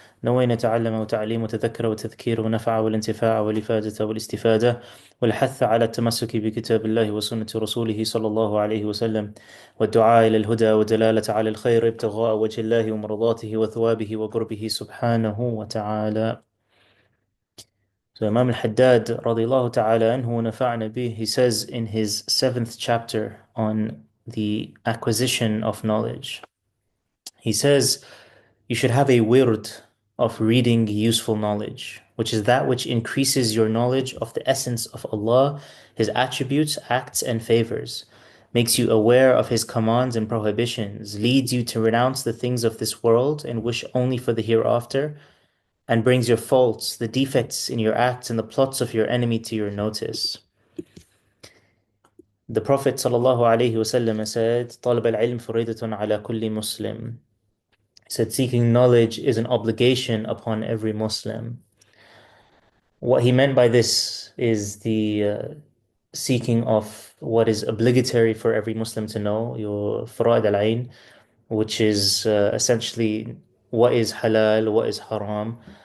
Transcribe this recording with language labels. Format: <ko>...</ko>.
<ar>نوينا نتعلم وتعليم وتذكر وتذكير ونفع والانتفاع والإفادة والاستفادة والحث على التمسك بكتاب الله وسنة رسوله صلى الله عليه وسلم والدعاء إلى الهدى والدلالة على الخير ابتغاء وجه الله ومرضاته وثوابه وقربه سبحانه وتعالى.</ar> <en>So Imam al-Haddad radiallahu ta'ala anhu nafa'na bih, he says in his seventh chapter on the acquisition of knowledge, he says you should have a wird of reading useful knowledge, which is that which increases your knowledge of the essence of Allah, His attributes, acts, and favors, makes you aware of His commands and prohibitions, leads you to renounce the things of this world and wish only for the hereafter, and brings your faults, the defects in your acts, and the plots of your enemy to your notice. The Prophet ﷺ said,</en> <ar>طَلَبَ الْعِلْمِ فَرِيدَةٌ عَلَى كُلِّ Muslim.</ar> <en>He said, seeking knowledge is an obligation upon every Muslim. What he meant by this is the seeking of what is obligatory for every Muslim to know, your fara'id al-ayn, which is essentially what is halal, what is haram,</en>